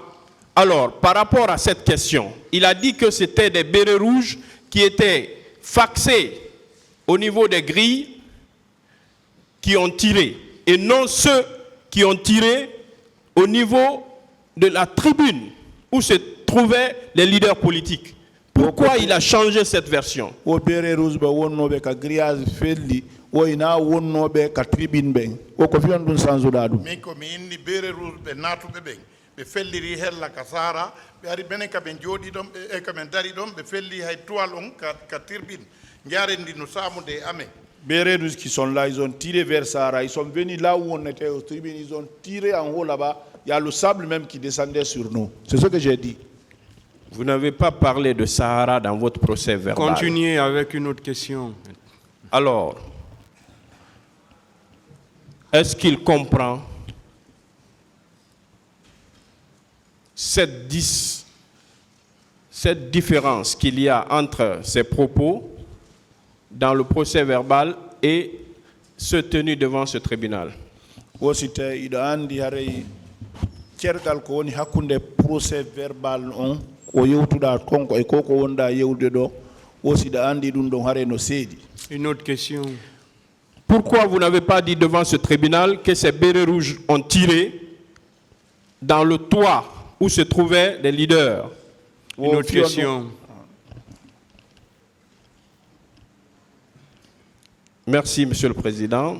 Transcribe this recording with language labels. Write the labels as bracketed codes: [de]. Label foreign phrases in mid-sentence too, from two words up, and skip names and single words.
[fr] Alors, par rapport à cette question, il a dit que c'était des bérets rouges qui étaient faxés au niveau des grilles qui ont tiré, et non ceux qui ont tiré au niveau de la tribune où se trouvaient les leaders politiques. Pourquoi il a changé cette version? [ff] Min ko mi inni [fr] bere rouge [ff] ɓe natuɓe ɓen ɓe felliri hella ka sara ɓe ari bene ka ɓe jooɗi ɗon e ka ɓe dari ɗon ɓe felli hay toile on ka turbine jarendi no samude e amen. [fr] Bérets rouges qui sont là, ils ont tiré vers Sahara, ils sont venus là où on était au tribune, ils ont tiré en haut là-bas, il y a le sable même qui descendait sur nous. C'est ce que j'ai dit. Vous n'avez pas parlé de Sahara dans votre procès verbal. Continuez avec une autre question. Alors, est-ce qu'il comprend cette différence qu'il y a entre ses propos dans le procès verbal et ceux tenus devant ce tribunal? [ff] Wosite ida andi hare cergal ko woni hakkunde [fr] procès verbal [ff] on ko yewtuda konko e koko wonda yewde do wosida andi dum don hare no seedi. [fr] Une autre question. Pourquoi vous n'avez pas dit devant ce tribunal que ces bérets rouges ont tiré dans le toit où se trouvaient les leaders? Une autre question. Merci, Monsieur le Président.